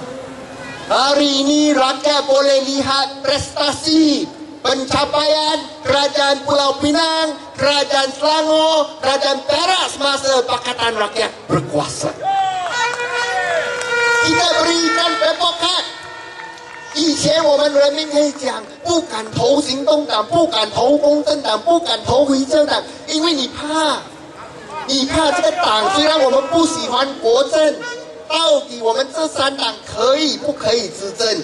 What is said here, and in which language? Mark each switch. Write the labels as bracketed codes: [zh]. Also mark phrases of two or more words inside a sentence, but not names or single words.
[ms] Hari ini rakyat boleh lihat prestasi, pencapaian Kerajaan Pulau Pinang, Kerajaan Selangor, Kerajaan Perak semasa Pakatan Rakyat berkuasa. Kita berikan pebokat. [zh] 以前我们人民可以讲不敢投行动党，不敢投公正党，不敢投回正党，因为你怕这个党虽然我们不喜欢国政，到底我们这三党可以不可以执政？